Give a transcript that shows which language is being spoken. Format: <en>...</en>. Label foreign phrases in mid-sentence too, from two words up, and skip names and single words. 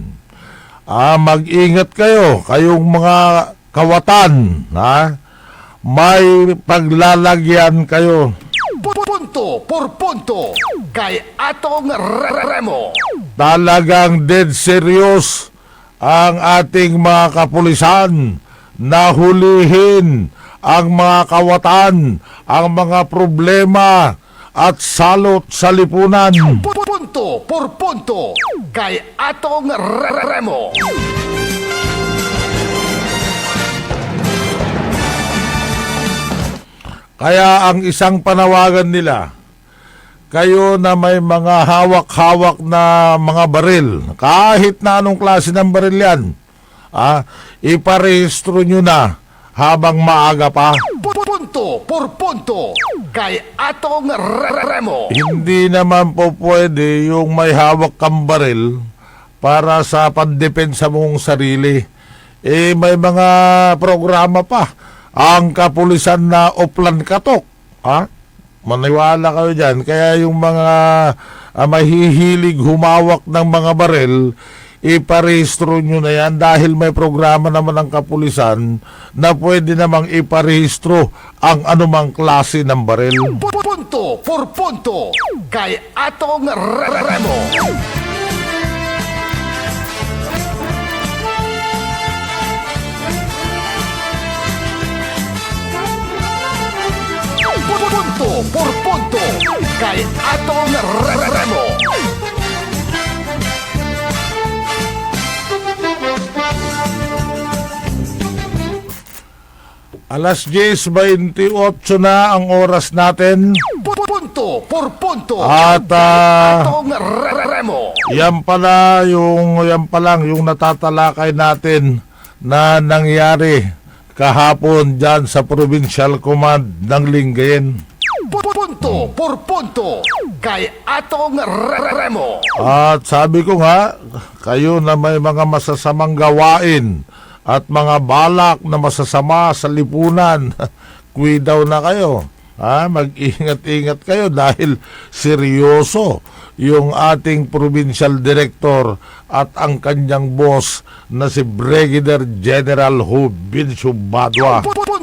<tl>Mag-ingat kayo, kayong mga kawatan, may paglalagyan kayo. Punto por punto kay Atong Remo. Talagang</tl> <en>dead serious</en> <tl>ang ating mga kapulisan na hulihin ang mga kawatan, ang mga problema at salot sa lipunan. Punto por punto kay Atong Remo. Kaya ang isang panawagan nila, kayo na may mga hawak-hawak na mga baril, kahit na anong klase ng baril yan, iparehistro nyo na habang maaga pa. Punto por punto kay Atong Remo. Hindi naman po pwede yung may hawak kang baril para sa pandepensa mong sarili. May mga programa pa ang kapulisan na Oplan Katok. Maniwala kayo dyan. Kaya yung mga mahihilig humawak ng mga baril, iparehistro nyo na yan dahil may programa naman ng kapulisan na pwede namang iparehistro ang anumang klase ng baril. Punto por punto kay Atong Remo. Punto por punto kay Atong Remo. Alas 10:28 na ang oras natin. Punto por punto At Atong Remo. yan pa lang yung natatalakay natin na nangyari kahapon dyan sa Provincial Command ng Lingayen. Punto por punto kay Atong Remo. At sabi ko nga, kayo na may mga masasamang gawain at mga balak na masasama sa lipunan, kuidaw na kayo. Mag-ingat-ingat kayo dahil seryoso yung ating</tl> <en>provincial director</en> <tl>at ang kanyang boss na si</tl> <en>Brigadier General</en> <tl>Jovencio Badua.</tl>